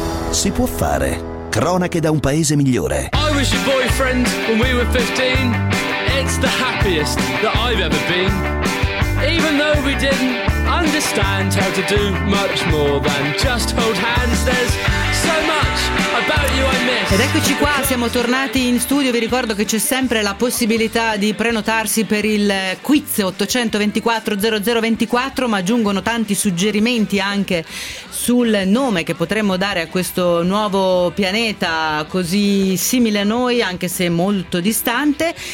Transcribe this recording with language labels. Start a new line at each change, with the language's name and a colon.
Italian: Si può fare. Cronache da un paese migliore.
English: I was your boyfriend when we were 15. It's the happiest that I've ever been. Even though we didn't understand. understand how to do much more than just hold hands. There's so much about you I miss.
Italian: Ed eccoci qua, siamo tornati in studio. Vi ricordo che c'è sempre la possibilità di prenotarsi per il quiz 824 0024, ma giungono tanti suggerimenti anche sul nome che potremmo dare a questo nuovo pianeta così simile a noi, anche se molto distante.